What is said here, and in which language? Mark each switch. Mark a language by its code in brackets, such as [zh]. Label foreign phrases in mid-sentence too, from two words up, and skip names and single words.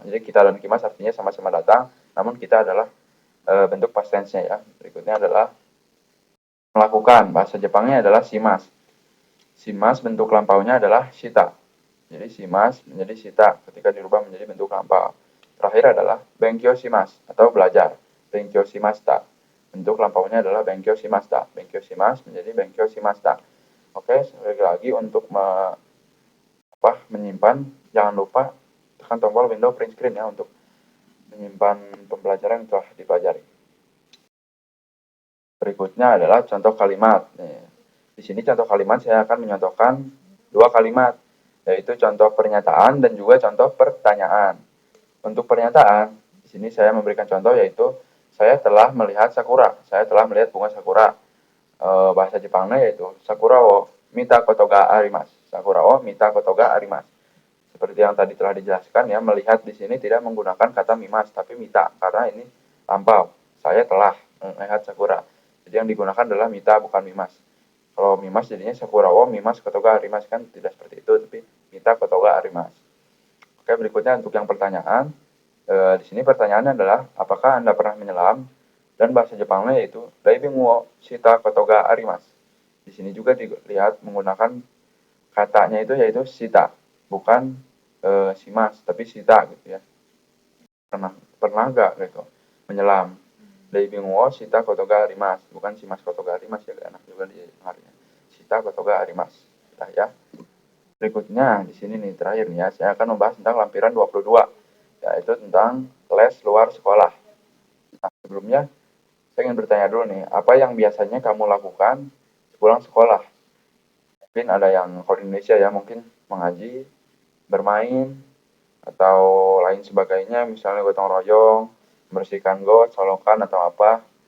[id] Jadi kita dan kimas artinya sama-sama datang, namun kita adalah bentuk [en] past tense- [id] nya ya. Berikutnya adalah melakukan. Bahasa Jepangnya adalah shimas. Shimas bentuk lampaunya adalah shita. Jadi shimas menjadi shita ketika dirubah menjadi bentuk lampau. Terakhir adalah [ja] 勉強します [id] atau belajar. [ja] 勉強しました. [id] Bentuk lampaunya adalah [ja] 勉強しました. 勉強します menjadi 勉強しました. [id] Oke, sekali lagi untuk menyimpan, jangan lupa tekan tombol window [en] print screen [id] ya untuk menyimpan pembelajaran yang telah dipelajari. Berikutnya adalah contoh kalimat. Di sini contoh kalimat saya akan menyontohkan 2 kalimat, yaitu contoh pernyataan dan juga contoh pertanyaan. Untuk pernyataan, di sini saya memberikan contoh yaitu saya telah melihat sakura. Saya telah melihat bunga sakura. Bahasa Jepangnya yaitu [ja] 桜を見たことがあります. 桜を見たことがあります. [id] Seperti yang tadi telah dijelaskan ya, melihat di sini tidak menggunakan kata mimas tapi mita karena ini lampau. Saya telah melihat sakura. Jadi yang digunakan adalah mita bukan mimas. [ja] Kalau mimas jadinya 桜を見ますことがあります, [id] kan tidak seperti itu, tapi [ja] 見たことがあります. [id] Oke, berikutnya untuk yang pertanyaan. Di sini pertanyaannya adalah apakah Anda pernah menyelam? Dan bahasa Jepangnya yaitu [ja] ダイビングをしたことがあります. [id] Di sini juga dilihat menggunakan katanya itu yaitu shita, bukan shimas tapi shita gitu ya. Pernah enggak gitu menyelam? [ja] ダイビングをしたことがあります. [id] Bukan [ja] しますことがあります [id] ya, enak juga didengarnya. [ja] したことがあります. [id] Nah ya. Berikutnya di sini nih terakhir nih ya, saya akan membahas tentang lampiran 22, yaitu tentang les luar sekolah. Nah, sebelumnya saya ingin bertanya dulu nih, apa yang biasanya kamu lakukan pulang sekolah? Mungkin ada yang kalau di Indonesia ya, mungkin mengaji, bermain, atau lain sebagainya, misalnya gotong royong, membersihkan got, solokan, atau apa.